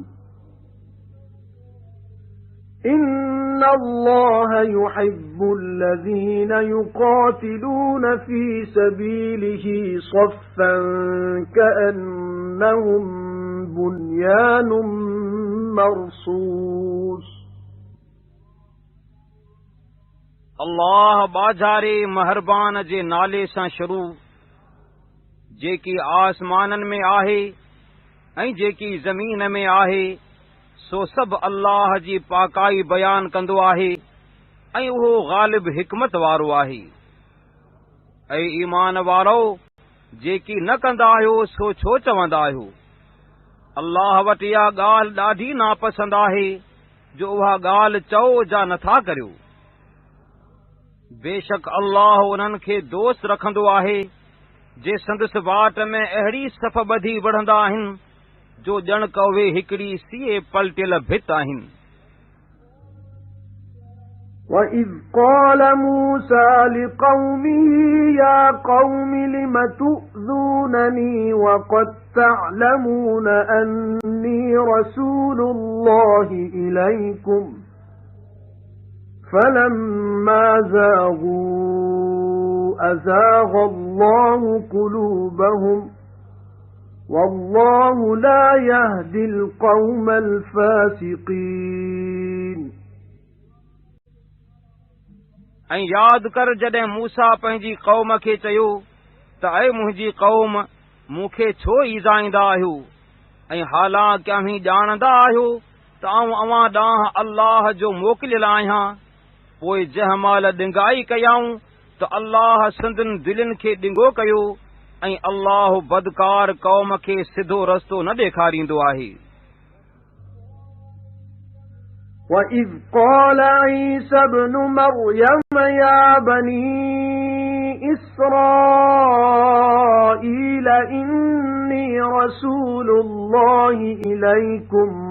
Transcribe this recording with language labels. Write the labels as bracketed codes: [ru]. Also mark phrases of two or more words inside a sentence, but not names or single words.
[ar] إن الله يحب الذين يقاتلون في سبيله صفا كأنهم بنيان مرصوص. [sd] अल्लाह बाजारे महरबान जे नाले सां शुरू, जेकी आसमाननि में आहे ऐं जेकी ज़मीन में आहे, सो सभु अल्लाह जी पाकाई बयान कंदो आहे ऐं उहो ग़ालिब हिकमत वारो आहे। ऐं ईमान वारो, जेकी न कंदा आहियो सो छो चवंदा आहियो? अल्लाह वटि इहा ॻाल्हि ॾाढी नापसंद आहे जो उहा ॻाल्हि चओ जा नथा करियो। बेशक अल्लाह उन्हनि खे दोस्त रखंदो आहे जे संदसि वाट में अहिड़ी सफ़ ॿधी वढ़ंदा आहिनि जो ॼण कवे हिकिड़ी सीए पलटियल भित आहिनि। [ar] وَإِذْ قَالَ مُوسَى لِقَوْمِهِ يَا قَوْمِ لِمَ تُؤْذُونَنِي وَقَدْ تَعْلَمُونَ أَنِّي رَسُولُ اللَّهِ إِلَيْكُمْ فَلَمَّا زَاغُوا أَزَاغَ اللَّهُ قُلُوبَهُمْ وَاللَّهُ لَا يَهْدِي الْقَوْمَ الْفَاسِقِينَ। [sd] ऐं यादि कर जॾहिं मूसा पंहिंजी क़ौम खे चयो त ऐ मुंहिंजी क़ौम, मूंखे छो ईज़ाईंदा आहियो ऐं हालांकि अव्हीं ॼाणंदा आहियो त आऊं अव्हां ॾांहुं अल्लाह जो मोकिलियल आहियां। पोइ जंहिं महिल ॾिंगाई कयाऊं त अल्लाह संदनि दिलनि खे ॾिंगो कयो ऐं अल्लाह बदकार क़ौम खे सिधो रस्तो न ॾेखारींदो आहे। [ar] وَإِذْ قَالَ عِيسَى ابْنُ مَرْيَمَ يَا بَنِي إِسْرَائِيلَ إِنِّي رَسُولُ اللَّهِ إِلَيْكُمْ